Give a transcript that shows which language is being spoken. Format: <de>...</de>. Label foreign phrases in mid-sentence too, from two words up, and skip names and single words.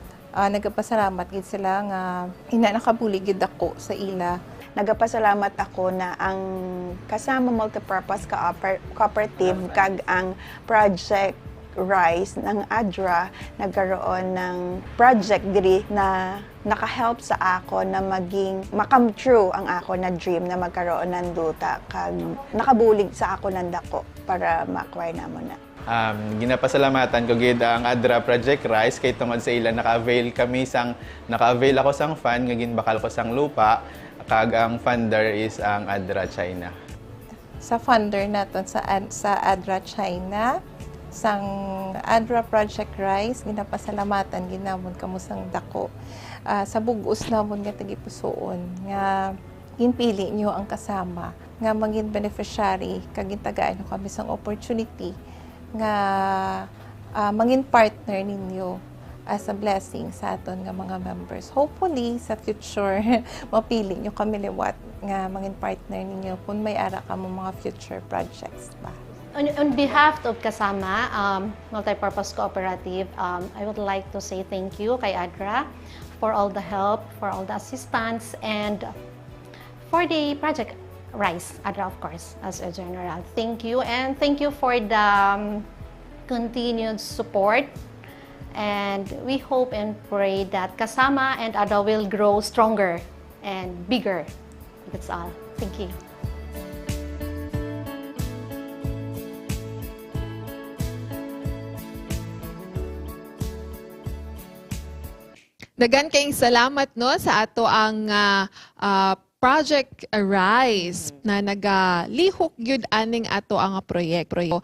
<hil>Nagpasalamat gid sila nga nakabuli gid ako sa ila. Nagpasalamat ako na ang kasama</hil> <en>multipurpose cooperative</en> <hil>kag ang project Rise ng ADRA nagkaroon ng project diri na naka-help sa ako na makam true ang ako na dream na magkaroon ng duta kag nakabulig sa ako ng dako para ma-acquire namo na. Ginapasalamatan ko gid ang ADRA Project Rise kay tungod sa ila naka-avail ako sang fund nga ginbakal ko sang lupa, kag ang</hil> <en>funder is</en> <hil>ang ADRA China. Sa funder naton sa ADRA China, sang ADRA Project Rise, ginapasalamatan ginamon kamo sang dako. Sa bugos namon nga tagipusoon nga ginpili niyo ang kasama nga maging beneficiary kag gintagaan kami sang opportunity nga maging partner ninyo</hil> <en>as a blessing</en> <hil>sa aton nga mga members. Hopefully sa future mapili niyo kami liwat nga maging partner ninyo kung may ara kamo mga</hil> <en>future projects</en> <hil>ba.</hil> <en>On behalf of Kasama Multipurpose Cooperative, I would like to say thank you kay ADRA for all the help, for all the assistance, and for the Project Rise, ADRA of course, as a general. Thank you, and thank you for the continued support. And we hope and pray that Kasama and ADRA will grow stronger and bigger. That's all. Thank you.</en> <ceb>Dagan kayong salamat no sa ato ang Project Arise na nagalihok gyud aning ato ang proyekto.</ceb>